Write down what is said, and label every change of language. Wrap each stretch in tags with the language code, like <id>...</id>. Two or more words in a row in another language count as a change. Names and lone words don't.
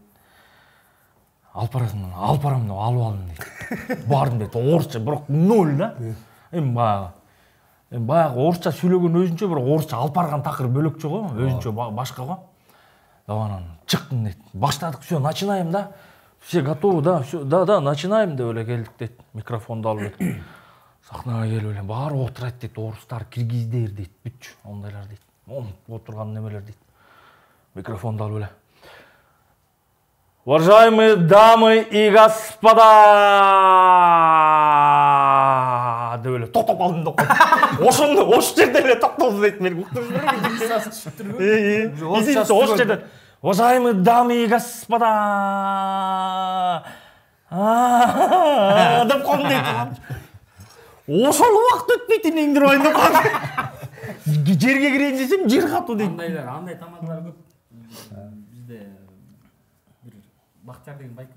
<ky>Алпарам деп алып алдым дейт. Бардым дейт. Орусча бирок ноль да. Баягы орусча сүйлөгөн өзүнчө бир орусча алып барган такыр бөлөкчө го, өзүнчө башка го. Анан чыктым дейт. Баштадык,</ky> <ru>всё, начинаем да. Все готовы, да, всё, да, начинаем</ru> <ky>деп эле келдик дейт. Микрофонду алып дейт. Сахнага келип эле баары отурат дейт. Орустар, киргиздер дейт, бүтчү, ондайлар дейт. Отурган немелер дейт. Микрофонду алып эле.</ky> <ru>Уважаемые дамы и господа!</ru> <ky>Деп эле токтоп калдым деп коет. Ошол жерде эле токтолду дейт. Мен уктуруп жүрөм. Ошол жерде.</ky> <ru>Уважаемые дамы и господа!</ru> <ky>Деп коем дейт. Ошол убакыт өтпөйт эмнеңдир байын деп коем. Жерге кирейин десем, жер катуу дейт. Андай тамадалар көп. Бизде бир Бактияр деген байке бар.</ky>